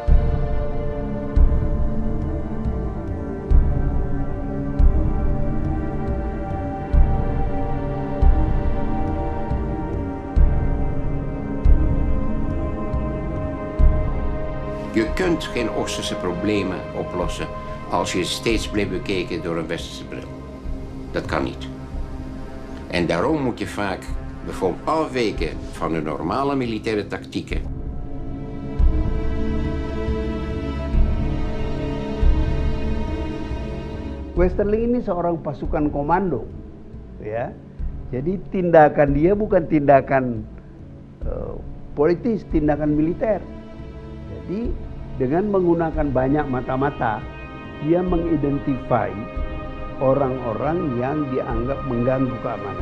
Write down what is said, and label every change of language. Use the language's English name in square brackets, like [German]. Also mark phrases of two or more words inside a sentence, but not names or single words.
[Dutch] Je kunt geen Oosterse problemen oplossen als je steeds blijft bekeken door een Westerse bril. Dat kan niet. En daarom moet je vaak bijvoorbeeld afwijken van de normale militaire tactieken. [Indonesian] Westerling ini seorang pasukan komando, ya. Jadi tindakan dia bukan tindakan politis, tindakan militer. Jadi dengan menggunakan banyak mata-mata, dia mengidentifikasi orang-orang yang dianggap mengganggu keamanan.